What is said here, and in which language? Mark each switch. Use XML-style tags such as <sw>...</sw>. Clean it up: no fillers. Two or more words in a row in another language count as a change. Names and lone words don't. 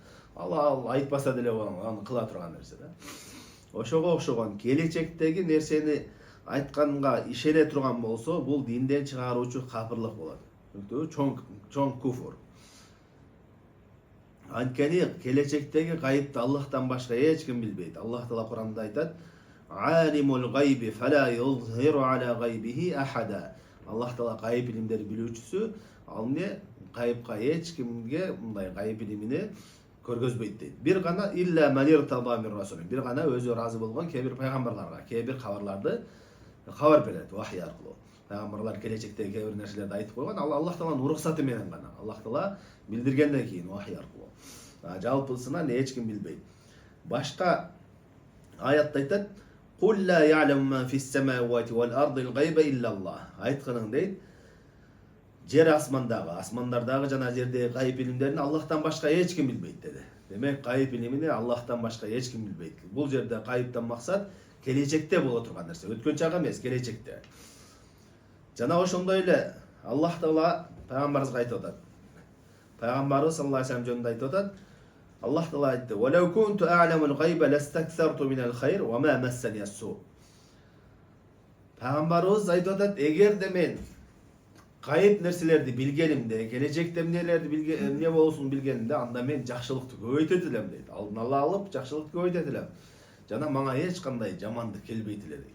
<ky>Ал айтпаса деле аны кыла турган нерсе да. Ошого окшогон келечектеги нерсени айтканга ишене турган болсо, бул динден чыгаруучу капырлык болот. Чоң куфур. Анткени келечектеги гайыпты Аллахтан башка эч ким билбейт. Аллах Таала Кур'анда айтат:</ky> <ar>"عالم الغيب فلا يظهر على غيبه أحدا."</ar> <ky>Аллах Таала гайып илимдерди билүүчүсү, ал эмне? Гайыпка эч кимге мындай гайып илимини көргөзбөйт дейт. Бир гана</ky> <ar>إلا من ارتضى من رسول.</ar> <ky>Бир гана өзү разы болгон кээ бир пайгамбарларга, кээ бир кабарларды кабар берет вахий аркылуу. Пайгамбарлар келечектеги кээ бир нерселерди айтып койгон, ал Аллах Тааланын уруксаты менен гана. Аллах Таала билдиргенден кийин вахий аркылуу. Жалпысынан эч ким билбейт. Башка аятта айтат:</ky> <ar>"قل لا يعلم ما في السماوات والأرض الغيب إلا الله."</ar> <ky>Айтканың дейт, жер асмандардагы жана жердеги гайып илимдерин Аллахтан башка эч ким билбейт деди. Демек, гайып илимини Аллахтан башка эч ким билбейт. Бул жерде гайыптан максат келечекте боло турган нерсе, өткөн чак эмес, келечекте. Жана ошондой эле Аллах Таала пайгамбарыбызга айтып атат. Пайгамбарыбыз</ky> <ar>صلى الله عليه وسلم</ar> <ky>жөнүндө айтып атат. Аллах Таала айтты:</ky> <ar>"ولو كنت أعلم الغيب لاستكثرت من الخير وما مسني السوء."</ar> <ky>Пайгамбарыбыз айтып атат: "Эгерде мен гайып нерселерди билгенимде, келечекте эмне болосун билгенимде, анда мен жакшылыкты көбөйтөт элем" дейт. Алдын ала алып, жакшылыкты көбөйтөт элем. Жана мага эч кандай жамандык келбейт эле дейт.</ky>